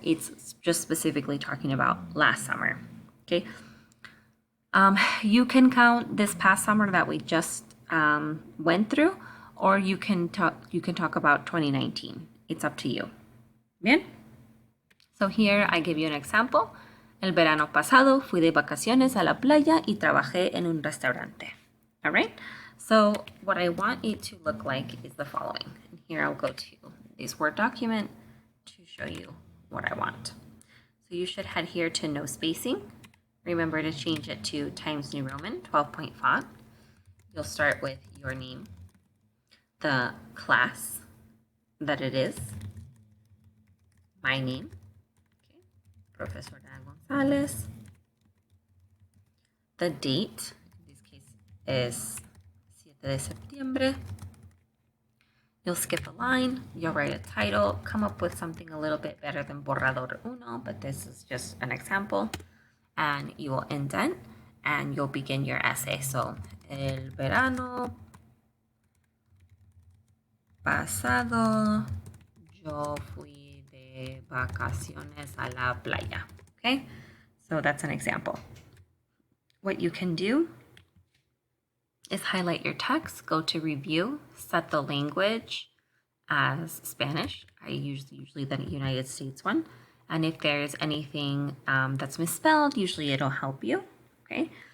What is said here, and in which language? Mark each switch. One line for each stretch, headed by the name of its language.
English: It's just specifically talking about last summer. Okay. You can count this past summer that we just went through, or you can talk about 2019. It's up to you. Bien. So here I give you an example.
Spanish: El verano pasado fui de vacaciones a la playa y trabajé en un restaurante.
English: All right? So what I want it to look like is the following. And here I'll go to this Word document to show you what I want. So you should head here to no spacing. Remember to change it to Times New Roman 12-point font. You'll start with your name, the class that it is, my name, okay, Professor González. The date, in this case, is
Spanish: 7 de septiembre.
English: You'll skip a line, you'll write a title, come up with something a little bit better than
Spanish: borrador uno,
English: but this is just an example. And you will indent and you'll begin your essay.
Spanish: So, el verano pasado yo fui de vacaciones a la playa.
English: Okay, so that's an example. What you can do is highlight your text, go to review, set the language as Spanish. I usually the United States one. And if there's anything that's misspelled, usually it'll help you. Okay.